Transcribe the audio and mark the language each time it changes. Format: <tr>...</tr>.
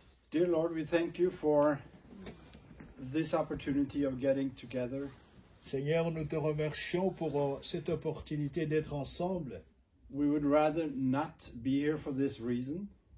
<en>Dear Lord, we thank you for this opportunity of getting together.</en> <fr>Seigneur, nous te remercions pour cette opportunité d'être ensemble.</fr> <en>We would rather not be here for this reason.</en>